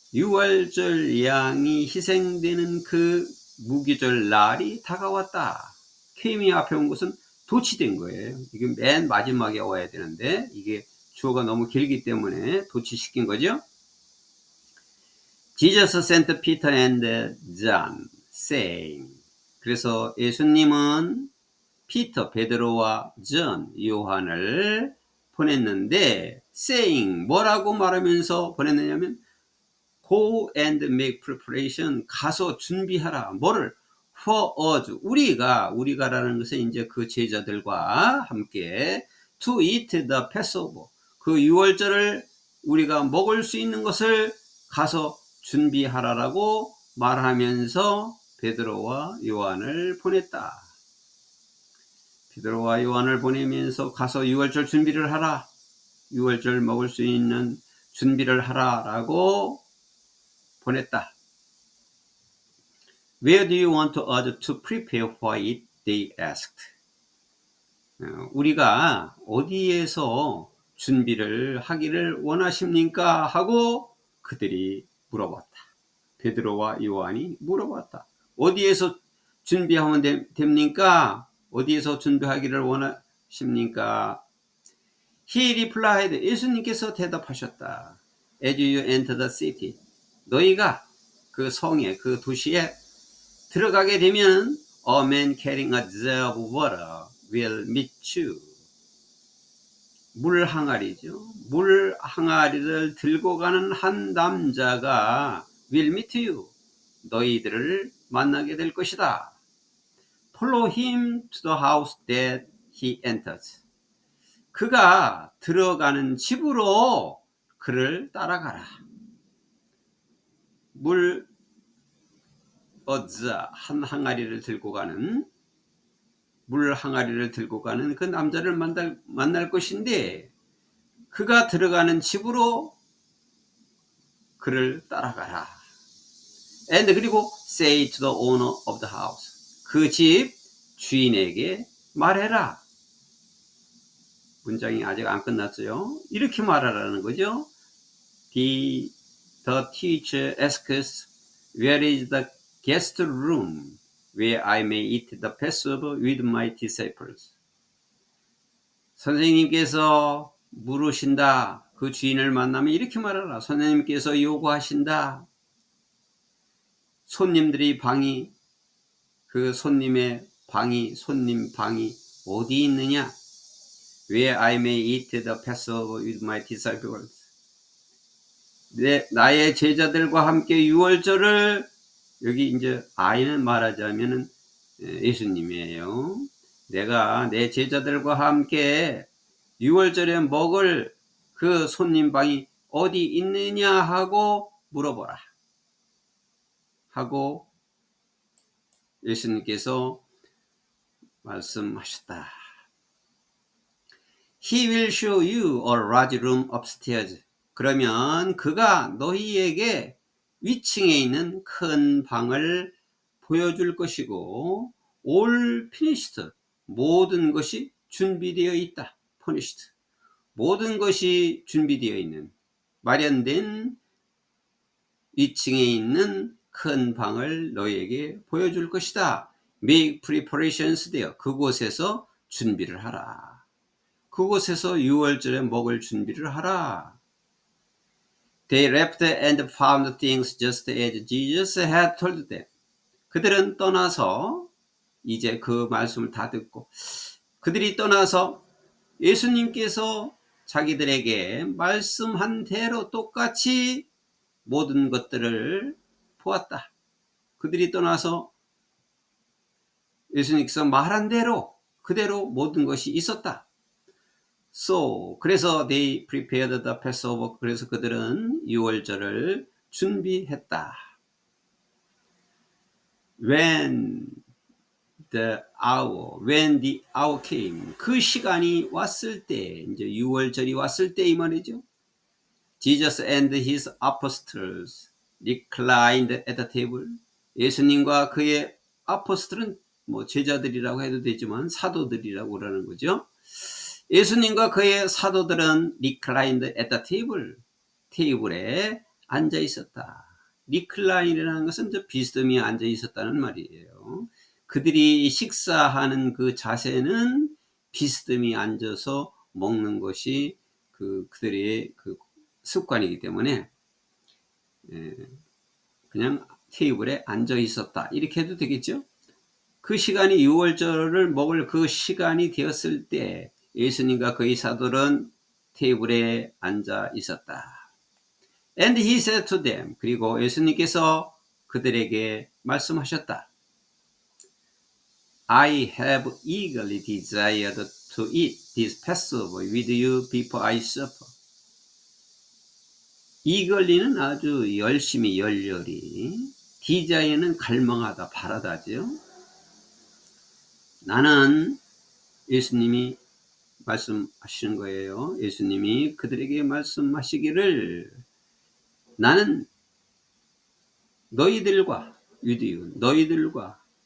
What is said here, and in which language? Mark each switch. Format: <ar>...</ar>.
<ko>6월절 양이 희생되는 그 무교절 날이 다가왔다. 케임이 앞에 온 것은 도치된 거예요. 이게 맨 마지막에 와야 되는데 이게 주어가 너무 길기 때문에 도치시킨 거죠.</ko> <en>Jesus sent Peter and John, saying.</en> <ko>그래서 예수님은 피터, 베드로와 존, 요한을 보냈는데 saying, 뭐라고 말하면서 보냈느냐면</ko> <en>Go and make preparation,</en> <ko>가서 준비하라. 뭐를?</ko> <en>For us,</en> <ko>우리가라는 것은 이제 그 제자들과 함께</ko> <en>to eat the Passover,</en> <ko>그 6월절을 우리가 먹을 수 있는 것을 가서 준비하라라고 말하면서 베드로와 요한을 보냈다. 베드로와 요한을 보내면서 가서 6월절 준비를 하라. 6월절 먹을 수 있는 준비를 하라라고 보냈다.</ko> <en>Where do you want us to prepare for it? they asked.</en> <ko>우리가 어디에서 준비를 하기를 원하십니까? 하고 그들이 물어봤다. 베드로와 요한이 물어봤다. 어디에서 준비하면 됩니까? 어디에서 준비하기를 원하십니까?</ko> <en>He replied,</en> <ko>예수님께서 대답하셨다.</ko> <en>As you enter the city,</en> <ko>너희가 그 성에, 그 도시에 들어가게 되면</ko> <en>a man carrying a jar of water will meet you.</en> <ko>물 항아리죠. 물 항아리를 들고 가는 한 남자가</ko> <en>will meet you.</en> <ko>너희들을 만나게 될 것이다.</ko> <en>Follow him to the house that he enters.</en> <ko>그가 들어가는 집으로 그를 따라가라. 물 어자 한 항아리를 들고 가는 물 항아리를 들고 가는 그 남자를 만날 것인데 그가 들어가는 집으로 그를 따라가라.</ko> <en>And 그리고 say to the owner of the house.</en> <ko>그 집 주인에게 말해라. 문장이 아직 안 끝났어요. 이렇게 말하라는 거죠.</ko> <en>The teacher asks, where is the guest room where I may eat the Passover with my disciples?</en> <ko>선생님께서 물으신다. 그 주인을 만나면 이렇게 말하라. 선생님께서 요구하신다. 손님들이 방이, 그 손님의 방이, 손님 방이 어디 있느냐?</ko> <en>Where I may eat the Passover with my disciples.</en> <ko>나의 제자들과 함께 유월절을, 여기 이제 I는 말하자면은 예수님이에요. 내가 내 제자들과 함께 유월절에 먹을 그 손님방이 어디 있느냐 하고 물어보라. 하고 예수님께서 말씀하셨다.</ko> <en>He will show you a large room upstairs.</en> <ko>그러면 그가 너희에게 위층에 있는 큰 방을 보여줄 것이고</ko> <en>all finished.</en> <ko>모든 것이 준비되어 있다.</ko> <en>finished.</en> <ko>모든 것이 준비되어 있는 마련된 위층에 있는 큰 방을 너희에게 보여줄 것이다.</ko> <en>Make preparations there.</en> <ko>그곳에서 준비를 하라. 그곳에서 유월절에 먹을 준비를 하라.</ko> <en>They left and found things just as Jesus had told them.</en> <ko>그들은 떠나서 이제 그 말씀을 다 듣고 그들이 떠나서 예수님께서 자기들에게 말씀한 대로 똑같이 모든 것들을 보았다. 그들이 떠나서 예수님께서 말한 대로 그대로 모든 것이 있었다.</ko> <en>So, 그래서 they prepared the Passover.</en> <ko>그래서 그들은 유월절을 준비했다.</ko> <en>When the hour came.</en> <ko>그 시간이 왔을 때, 이제 유월절이 왔을 때 이 말이죠.</ko> <en>Jesus and his apostles reclined at the table.</en> <ko>예수님과 그의 아포스톨은 뭐 제자들이라고 해도 되지만 사도들이라고 그러는 거죠. 예수님과 그의 사도들은</ko> <en>reclined at the table.</en> <ko>테이블에 앉아 있었다. recline이라는 것은 비스듬히 앉아 있었다는 말이에요. 그들이 식사하는 그 자세는 비스듬히 앉아서 먹는 것이 그들의 그 습관이기 때문에 그냥 테이블에 앉아 있었다. 이렇게 해도 되겠죠? 그 시간이 유월절을 먹을 그 시간이 되었을 때 예수님과 그의 사도는 테이블에 앉아 있었다.</ko> <en>And he said to them.</en> <ko>그리고 예수님께서 그들에게 말씀하셨다.</ko> <en>I have eagerly desired to eat this Passover with you before I suffer.</en> <ko>eagerly는 아주 열심히 열렬히, desire는 갈망하다, 바라다죠. 나는 예수님이 말씀하시는 거예요. 예수님이 그들에게 말씀하시기를 나는 너희들과 유대인, 너희들과</ko>